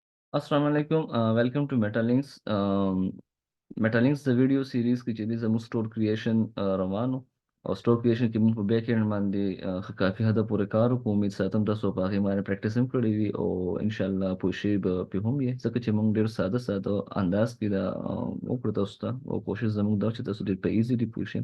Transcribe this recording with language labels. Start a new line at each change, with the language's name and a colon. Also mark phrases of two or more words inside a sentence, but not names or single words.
Arabic: السلام عليكم.
English: Welcome to Metalinks. Metalinks the video series
Pashto: کې چې د زموږ
English: store creation
Pashto: روانو او
English: store creation
Pashto: کې موږ په
English: back end
Pashto: باندې کافي حد پورې کار وکړو. امید ساتم تاسو په هغه باندې پریکټیس هم کړی وي او
Arabic: ان شاء الله
Pashto: پوښي به په هم یې ځکه چې موږ ډیر ساده انداز کې دا وکړو تاسو ته او کوشش زموږ دا چې تاسو ډیر په ایزیلی پوښي.